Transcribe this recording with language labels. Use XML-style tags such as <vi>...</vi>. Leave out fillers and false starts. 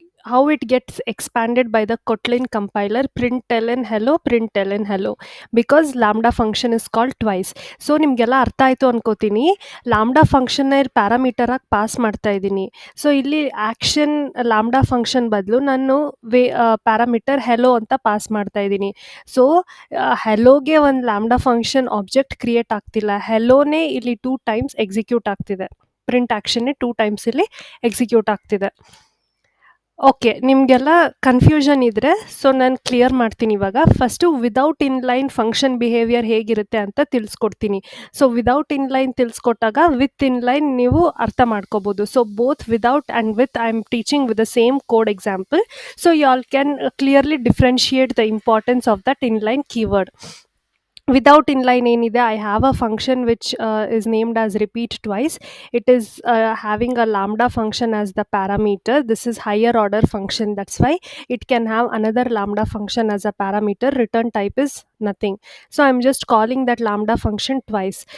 <en>how it gets expanded by the Kotlin compiler, println hello, because lambda function is called twice.</en> <kn>So ನಿಮಗೆಲ್ಲ ಅರ್ಥ ಆಯಿತು ಅನ್ಕೋತೀನಿ. Lambda ಫಂಕ್ಷನ್ನ parameter ಆಗಿ pass ಮಾಡ್ತಾ ಇದ್ದೀನಿ. ಸೊ ಇಲ್ಲಿ ಆ್ಯಕ್ಷನ್ ಲಾಂಬ್ಡಾ ಫಂಕ್ಷನ್ ಬದಲು ನಾನು ಪ್ಯಾರಾಮೀಟರ್ ಹೆಲೋ ಅಂತ ಪಾಸ್ ಮಾಡ್ತಾ ಇದ್ದೀನಿ. ಸೊ ಹೆಲೋಗೆ ಒಂದು ಲಾಂಬ್ಡಾ ಫಂಕ್ಷನ್ ಆಬ್ಜೆಕ್ಟ್ ಕ್ರಿಯೇಟ್ ಆಗ್ತಿಲ್ಲ, ಹೆಲೋನೇ ಇಲ್ಲಿ 2 ಟೈಮ್ಸ್ ಎಕ್ಸಿಕ್ಯೂಟ್ ಆಗ್ತಿದೆ. ಪ್ರಿಂಟ್ ಆ್ಯಕ್ಷನ್ನೇ 2 ಟೈಮ್ಸ್ ಇಲ್ಲಿ ಎಕ್ಸಿಕ್ಯೂಟ್ ಆಗ್ತಿದೆ. ಓಕೆ, ನಿಮಗೆಲ್ಲ ಕನ್ಫ್ಯೂಷನ್ ಇದ್ದರೆ ಸೊ ನಾನು ಕ್ಲಿಯರ್ ಮಾಡ್ತೀನಿ ಇವಾಗ. First without inline function behaviour ಹೇಗಿರುತ್ತೆ ಅಂತ ತಿಳಿಸ್ಕೊಡ್ತೀನಿ. So without inline ತಿಳಿಸ್ಕೊಟ್ಟಾಗ with inline ನೀವು ಅರ್ಥ ಮಾಡ್ಕೋಬೋದು.</kn> <en>So both without and with I am teaching with the same code example. So you all can clearly differentiate the importance of that inline keyword. Without inline ಏನಿದೆ, I have a function which is named as repeat twice. It is having a lambda function as the parameter. This is higher order function, that's why it can have another lambda function as a parameter. Return type is nothing, so I'm just calling that lambda function twice.</en>